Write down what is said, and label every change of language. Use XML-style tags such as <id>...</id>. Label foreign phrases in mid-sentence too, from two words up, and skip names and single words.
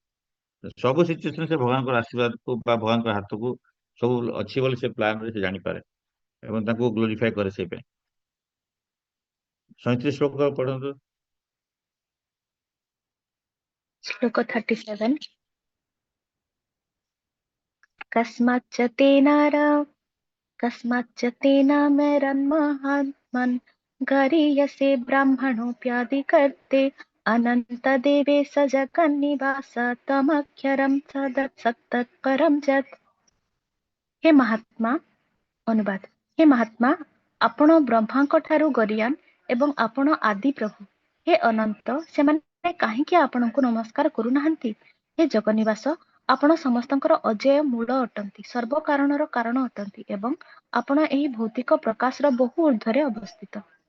<or>ସବୁ ସିଚୁଏସନ ସେ ଭଗବାନଙ୍କର ଆଶୀର୍ବାଦକୁ ବା ଭଗବାନଙ୍କର ହାତକୁ ସବୁ ଅଛି ବୋଲି ସେ ପ୍ଲାନରେ ସେ ଜାଣିପାରେ, ଏବଂ ତାଙ୍କୁ ଗ୍ଲୋରିଫାଏ କରେ ସେଇ ପାଇଁ। 37 ଶ୍ଲୋକ ପଢନ୍ତୁ। ଶ୍ଲୋକ 37।</or> <sa>कस्माच्च तेनार कस्माच्च तेनामेरन्महात्मन् गरीयसे ब्राह्मणोऽप्यादिकर्ते अनन्तदेवे स जगन्निवास तमक्षरं सत्तत्परं ଯତ୍।</sa> <or>ହେ ମହାତ୍ମା, ଅନୁବାଦ। ହେ ମହାତ୍ମା, ଆପଣ ବ୍ରହ୍ମାଙ୍କ ଠାରୁ ଗରିୟାନ ଏବଂ ଆପଣ ଆଦି ପ୍ରଭୁ। ହେ ଅନନ୍ତ, ସେମାନେ କାହିଁକି ଆପଣଙ୍କୁ ନମସ୍କାର କରୁନାହାନ୍ତି? ହେ ଜଗନ୍ନିବାସ, ଆପଣ ସମସ୍ତଙ୍କର ଅଜେୟ ମୂଳ ଅଟନ୍ତି, ସର୍ବ କାରଣର କାରଣ ଅଟନ୍ତି ଏବଂ ଆପଣ ଏହି ଭୌତିକ ପ୍ରକାଶର ବହୁ ଊର୍ଦ୍ଧ୍ୱରେ ଅବସ୍ଥିତ।</or>